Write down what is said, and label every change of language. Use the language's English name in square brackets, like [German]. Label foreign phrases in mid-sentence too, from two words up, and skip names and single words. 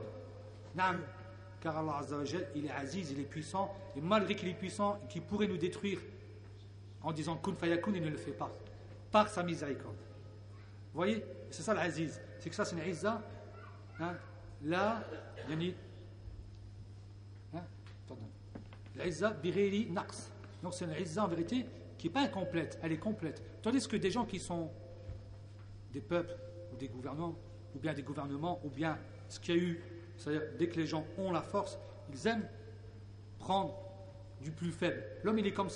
[French] Naam. Car [Arabic] الله عز وجل, [French] il est aziz, il est puissant, et malgré qu'il est puissant, qu'il pourrait nous détruire en disant [Arabic] كن فيكون, [French] il ne le fait pas, par sa miséricorde. Vous voyez? C'est ça l'aziz. C'est que ça, c'est une izza, la, [Arabic] يعني، العزة بغير نقص. [French] Donc c'est une izza en vérité qui n'est pas incomplète, elle est complète. Tandis que des gens qui sont des peuples, ou des gouvernements, ou bien des gouvernements, ou bien ce qu'il y a eu, c'est-à-dire dès que les gens ont la force, ils aiment prendre du plus faible. L'homme, il est comme ça.